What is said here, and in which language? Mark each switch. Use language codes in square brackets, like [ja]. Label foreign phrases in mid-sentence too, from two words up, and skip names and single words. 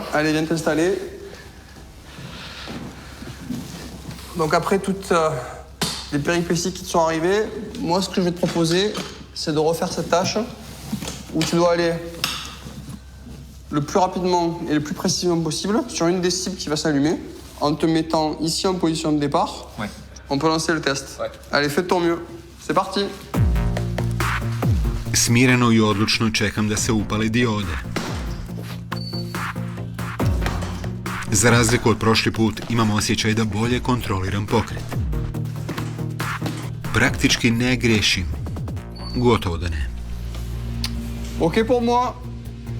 [fr] Allez, viens t'installer. Donc après toutes les péripéties qui te sont arrivées, moi ce que je vais te proposer, c'est de refaire cette tâche où tu dois aller le plus rapidement et le plus précisément possible sur une des cibles qui va s'allumer en te mettant ici en position de départ. Ouais. On peut lancer le test. Ouais. Allez, fais de ton mieux. C'est parti. [hr] Smireno i odlučno čekam da se upale diode. Za razliku od prošli put, imam osjećaj da bolje kontroliram pokret. Praktički ne griješim. Gotovo da ne. [fr] Ok pour moi.